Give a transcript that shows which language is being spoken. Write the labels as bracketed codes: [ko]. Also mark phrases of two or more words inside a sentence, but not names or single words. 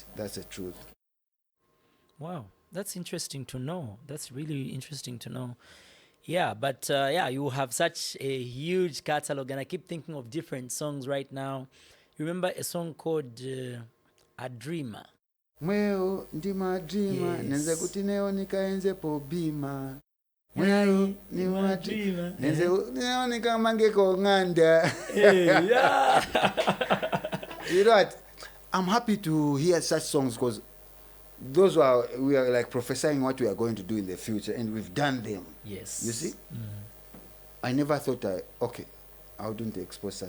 [en] That's the truth. Wow, that's interesting to know. That's really interesting to know. Yeah, but you have such a huge catalog, and I keep thinking of different songs right now. You remember a song called A Dreamer? [bem] Mweo ndima dreamer, [en] Yes. [bem] nenze kuti neo nikaenze po bima. Mweo ni ma dreamer, nenze neo nikamange ko nganda. [en] Yeah. You know what? I'm happy to hear such songs because we are like prophesying what we are going to do in the future, and we've done them. Yes. You see? I never thought I wouldn't expose such.